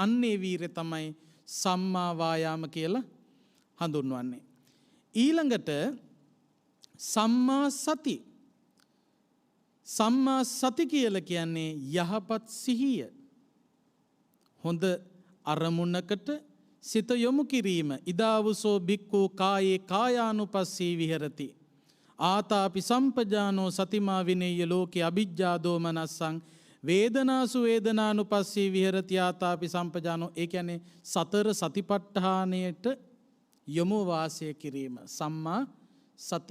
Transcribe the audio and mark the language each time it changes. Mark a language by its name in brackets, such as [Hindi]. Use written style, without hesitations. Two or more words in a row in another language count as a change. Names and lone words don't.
[Sinhala] අන්නේ වීරය තමයි [Pali] සම්මා වායාම [Sinhala] කියලා හඳුන්වන්නේ. [Pali] ඊළඟට සම්මා සති. සම්මා සති [Sinhala] කියලා කියන්නේ යහපත් සිහිය. හොඳ අරමුණකට සිත යොමු කිරීම. [Pali] ඉදාවුසෝ බික්ඛු කායේ කායානුපස්සී විහෙරති. ආතාපි සම්පජානෝ සතිමා විනේය ලෝකේ අවිජ්ජා දෝමනස්සං වේදනාසු වේදනානුපස්සී විහෙරති ආතාපි සම්පජානෝ. [Sinhala] ඒ කියන්නේ සතර සතිපට්ඨානයට යොමු වාසය කිරීම [Pali] සම්මා සති.